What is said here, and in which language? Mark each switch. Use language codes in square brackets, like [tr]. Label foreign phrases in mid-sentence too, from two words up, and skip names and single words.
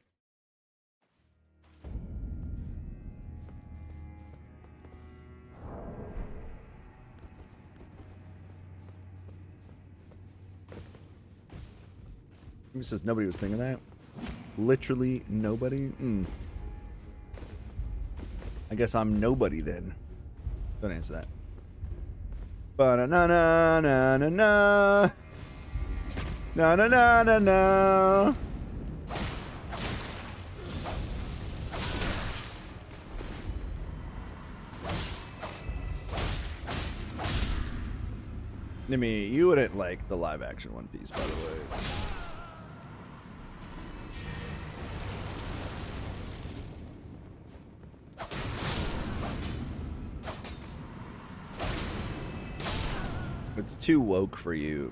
[en] Who says nobody was thinking that? Literally nobody? I guess I'm nobody then. Don't answer that. Ba-na-na-na-na-na-na. Na-na-na-na-na. Nimmy, you wouldn't like the live action One Piece, by the way. It's too woke for you.